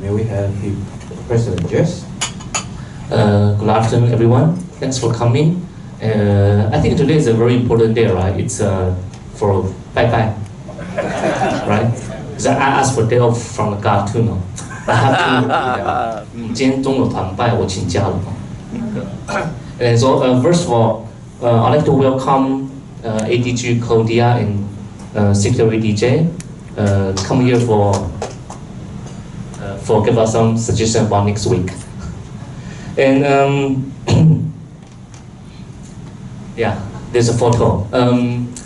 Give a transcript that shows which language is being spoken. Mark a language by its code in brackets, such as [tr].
[en] May we have the President Jess? Good afternoon, everyone. Thanks for coming. I think today is a very important day, right? It's for bye-bye, right? So I asked for day off from the God too, no? I have to. [zh] 今天中午团拜，我请假了。 [en] And so first of all, I'd like to welcome ADG Claudia and Secretary DJ. Come here for give us some suggestion about next week. And yeah, there's a photo.